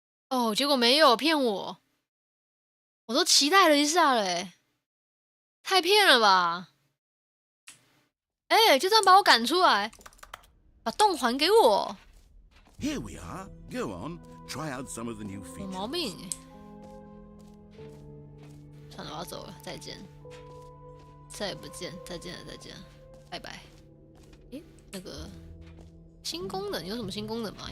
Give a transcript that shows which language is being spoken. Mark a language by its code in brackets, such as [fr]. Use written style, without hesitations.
[zh] 哦，结果没有骗我，我都期待了一下嘞，太骗了吧！就这样把我赶出来，把洞还给我。 [en] Here we are. Go on. Try out some of the new features. [zh] 有毛病。算了，我要走了，再见，再也不见，再见了，再见了，拜拜。诶，那个新功能有什么新功能吗？